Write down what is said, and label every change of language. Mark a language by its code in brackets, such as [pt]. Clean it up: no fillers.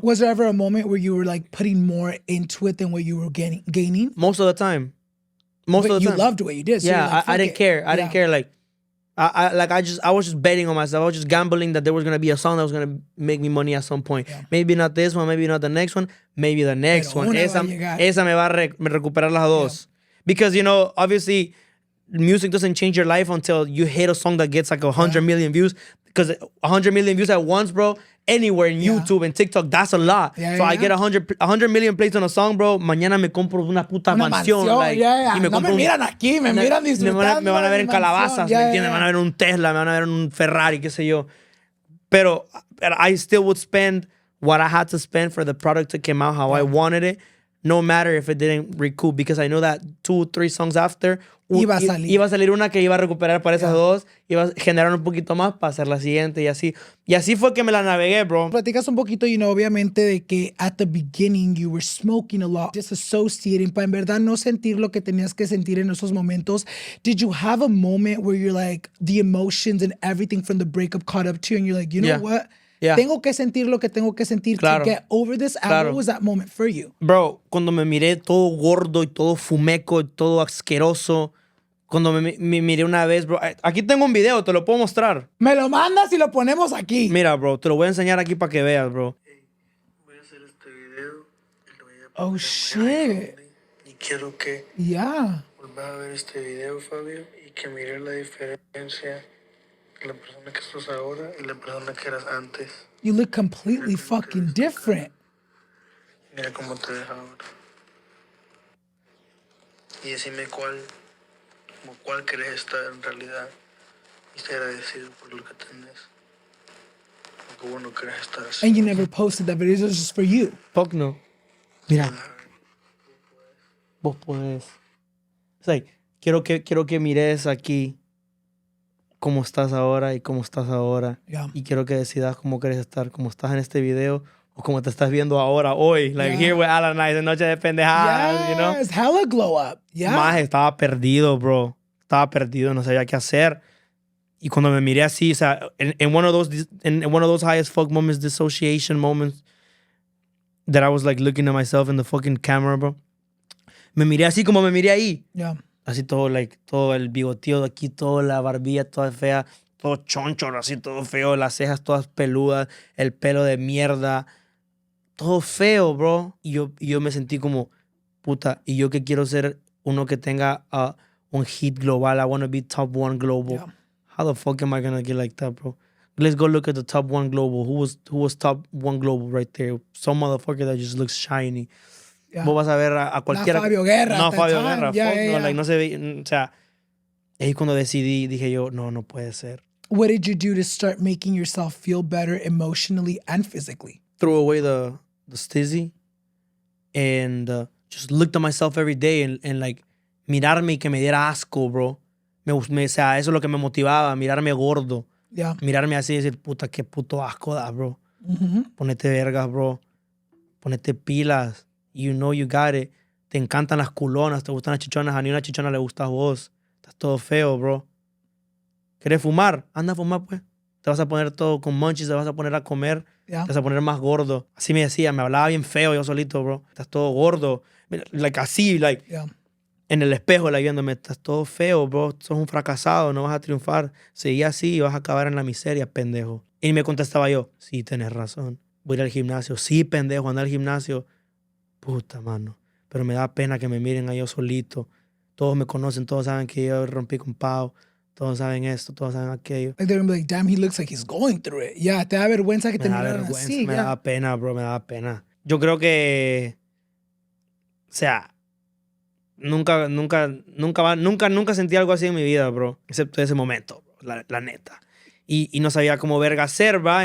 [en] Was there ever a moment where you were like putting more into it than what you were gaining? Most of the time. But you loved what you did. So yeah, like, I didn't care. I didn't care. Like, I was just betting on myself. I was just gambling that there was gonna be a song that was gonna make me money at some point. Yeah. Maybe not this one, maybe not the next one, maybe the next one. [es] Esa me va a recuperar las dos. [en] Because, you know, obviously, music doesn't change your life until you hit a song that gets like 100 million views. Because 100 million views at once, bro, anywhere in YouTube and TikTok, that's a lot. So I get 100 million plays on a song, bro. [es] Mañana me compro una puta mansión. Like, y me no me miran aquí, me miran disfrutando. Me van a ver en calabazas, ¿me entiendes? Me van a ver en un Tesla, me van a ver en un Ferrari, qué sé yo. [en] Pero I still would spend what I had to spend for the product to come out how I wanted it, no matter if it didn't recoup, because I know that 2-3 songs after [es] iba a salir una que iba a recuperar para esas dos, iba a generar un poquito más para hacer la siguiente y así. Y así fue que me la navegué, bro. Platicas un poquito, you know, obviamente de que [en] at the beginning you were smoking a lot, disassociating, [es] para en verdad no sentir lo que tenías que sentir en esos momentos. [en] Did you have a moment where you're like, the emotions and everything from the breakup caught up to you and you're like, you know what? Yeah. [es] Tengo que sentir lo que tengo que sentir [en] to get over this. And what was that moment for you? [es] Bro, cuando me miré todo gordo y todo fumeco y todo asqueroso, cuando me miré una vez, bro, aquí tengo un video, te lo puedo mostrar. Me lo mandas y lo ponemos aquí. Mira, bro, te lo voy a enseñar aquí para que veas, bro. Voy a hacer este video y lo voy a poner [en] shit. [es] Y quiero que vuelvas a ver este video, Fabio, y que mires la diferencia de la persona que sos ahora y la persona que eras antes. [en] You look completely fucking different. [es] Mira cómo te ves ahora. Y decime cuál querés estar en realidad y ser agradecido por lo que tenés. Porque vos no querés estar así. [en] And you never posted that video, it was just for you. Fuck no. [es] Mira. Vos podés. [en] It's like, [es] quiero que mires aquí cómo estás ahora y cómo estás ahora. [en] Yeah. [es] Y quiero que decidas cómo quieres estar, cómo estás en este video o cómo te estás viendo ahora, hoy. [en] Like here with Alan Nice, en Noche de Pendejadas, you know? Yes, hella glow up. Yeah. [es] Más estaba perdido, bro. Estaba perdido, no sabía qué hacer. Y cuando me miré así, o sea, [en] in one of those high as fuck moments, dissociation moments, that I was like looking at myself in the fucking camera, bro. [es] Me miré así como me miré ahí. [en] Yeah. [es] Así todo, like, todo el bigotío de aquí, toda la barbilla toda fea, todo choncho, así todo feo, las cejas todas peludas, el pelo de mierda, todo feo, bro. Y yo me sentí como, puta, y yo que quiero ser uno que tenga un hit global. [en] I want to be top 1 global. [es] Yeah. [en] How the fuck am I gonna get like that, bro? Let's go look at the top 1 global. Who was top 1 global right there? Some motherfucker that just looks shiny. Yeah. [es] Vos vas a ver a cualquiera. No, Fabio Guerra. No, Fabio Guerra. [en] Yeah, fuck, yeah, [es] no, like, no se ve. O sea, ahí cuando decidí, dije yo, no puede ser. [en] What did you do to start making yourself feel better emotionally and physically? Threw away the stizzy and just looked at myself every day and like, [es] mirarme y que me diera asco, [en] bro. [es] O sea, eso es lo que me motivaba, mirarme gordo. [en] Yeah. [es] Mirarme así y decir, puta, qué puto asco da, bro. Ponete vergas, bro. Ponete pilas. [en] You know you got it. [es] Te encantan las culonas, te gustan las chichonas. A ni una chichona le gusta a vos. Estás todo feo, bro. ¿Quieres fumar? Anda a fumar, pues. Te vas a poner todo con munchies, te vas a poner a comer. [en] Yeah. [es] Te vas a poner más gordo. Así me decía, me hablaba bien feo yo solito, bro. Estás todo gordo. Like así, like... [en] Yeah. [es] En el espejo, like, viéndome, estás todo feo, bro. Sos un fracasado, no vas a triunfar. Seguí así y vas a acabar en la miseria, pendejo. Y me contestaba yo, sí, tenés razón. Voy a ir al gimnasio. Sí, pendejo, anda al gimnasio. Puta, mano. Pero me da pena que me miren a yo solito. Todos me conocen, todos saben que yo rompí con Pau. Todos saben esto, todos saben aquello. [en] Like they're gonna be like, damn, he looks like he's going through it. [es] Yeah, te da vergüenza que te miraran así. Me da pena, bro, me da pena. Yo creo que... O sea... nunca sentí algo así en mi vida, bro. Excepto ese momento, bro, la neta. Y no sabía cómo verga hacer, ¿va?